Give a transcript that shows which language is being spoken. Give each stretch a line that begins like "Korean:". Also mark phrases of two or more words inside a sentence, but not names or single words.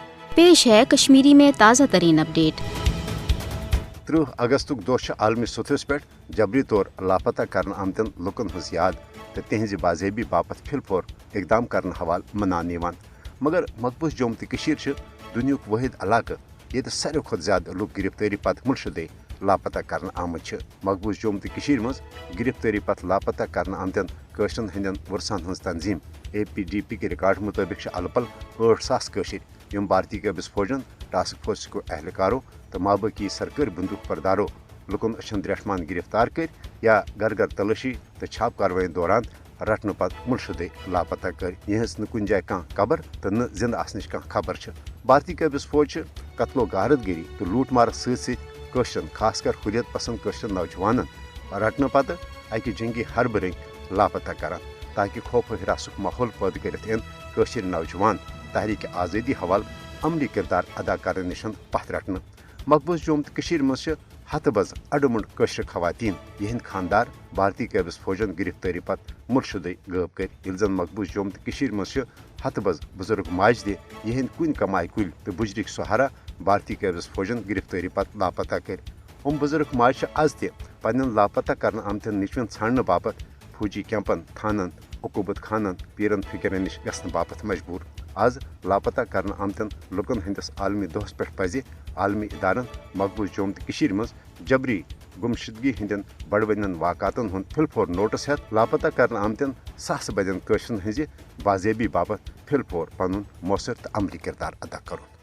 Hindi: पेश है कश्मीरी में ताज़ा तरीन अपडेट।
Kashmiri: 30 अगस्त दह आलमी सतहस पे जबरी तौर लापता कर आमतन लुकन हज याद तो तिहज बाजेबी बापत फिलफोर इकदाम कर हवाल मनान मगर मकबूज जोम तो दुनियुक वाहिद इलाक ये सारे खुद ज्यादा लुक गिरफ्तारी पत मुलशदे लापता कर आमद मकबूज जोम तो मज गिरफ्तारी पत लापता कर आमतन कशरन हंदन वरसान हज तंजीम APDP के रिकॉर्ड मुताबिक अलपल 8,000 कशर यम भारतीय कबिस फौजन टास्क फोर्स को एहलकारों तो माबकी सरकारी बंदूक बरदारों लुकन अशन द्रशमान गिरफ्तार कर या घर घर तलाशी तो छाप कार्रवाई दौरान रटन पत मुलशदे लापता कर यहस न कुन जाय कह कबर तो न जिंद आसनिश कह खबर भारतीय कबिस फौज कत्लो गारतगिरी तो लूट मार सशरन खासकर हुरियत पसंद कशर नौजवान रटन पत अकि जंगी हरब रंग लापता कर ताकि खौफ हिरासुक माहौल पैद कर नौजवान तहरीक आज़ादी हवाल अमली किरदार अदा कर निशन पथ रटन मकबूज जोम तो मज हथ बज अडमुंड कशर खवातीन यहंद खानदार भारतीय कबिस फौजन गिरफ्तारी पत मुलशदे गब कर जन मकबूज जोम तो मज हथ बज बुजुर्ग माज दे यहंद कुन कमाय कुल तो बुजरिक सहारा भारतीय कबिस फौजन गिरफ्तारी पत लापता कर बुजुर्ग माज आज तन लापता कर आमतन निचवन छान बापत फौजी कैंपन थानन उकूबत खानन पीरन फिक्रन नश गसन बापत मजबूर आज लापता कर आमतन लुकन हंदिस आलमी दोहस पे पज आलमी इदारन मकबूज जोम तो मज जबरी गुमशदगी हंदन बड़वन वाक़ातन हुंद फिलफोर नोटिस हेत लापता कर आमतन सास बदन कशरन हज बाजेबी बापत फिलफोर पन मौसर तो अमली किरदार अदा करो।